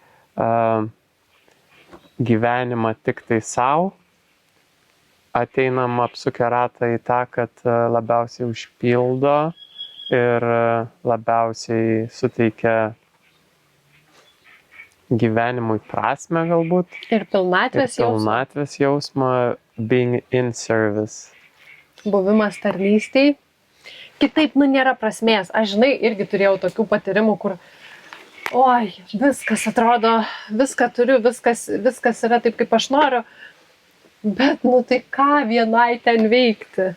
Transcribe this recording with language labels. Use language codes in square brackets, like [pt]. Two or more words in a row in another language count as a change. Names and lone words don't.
[lt] gyvenimą tik tai savo, ateinam apsukę ratą į tą, kad labiausiai užpildo ir labiausiai suteikia gyvenimui prasmę galbūt. Ir pilnatvės jausmą, [en] being in service. [lt] Buvimas tarnystėj. Kitaip, nėra prasmės. Aš, žinai, irgi turėjau tokių patyrimų, kur viskas atrodo, viską turiu, viskas yra taip, kaip aš noriu, bet, tai ką vienai ten veikti?